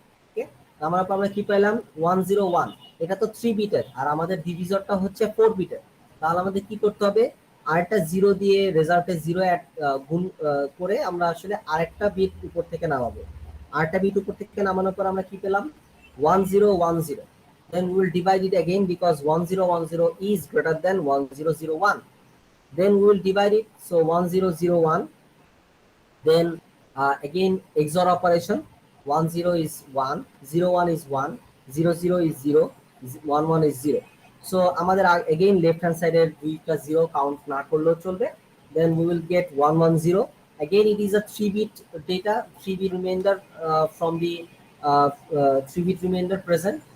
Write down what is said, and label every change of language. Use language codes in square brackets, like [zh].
[bn] ওকে, নামানোর পর আমরা কি পেলাম 101। এটা তো 3 বিটের, আর আমাদের ডিভিজরটা হচ্ছে 4 বিটের। তাহলে আমাদের কি করতে হবে, আরেকটা 0 দিয়ে রেজাল্টে 0 গুণ করে আমরা আসলে আরেকটা বিট উপর থেকে নামাবো। আরেকটা বিট উপর থেকে নামানোর পর আমরা কি পেলাম 1010। [en] Then we will divide it again because 1010 is greater than 1001. Then we will divide it, so 1001. Then again XOR operation, 10 is 1, 01 is 1, 00 is 0, 11 is 0. [bn] So আমাদের [en] again left hand side [bn] এর দুইটা 0 count না করলেও চলবে। [en] Then we will get 110. Again it is a 3 bit data, 3 bit remainder from the 3 bit remainder present.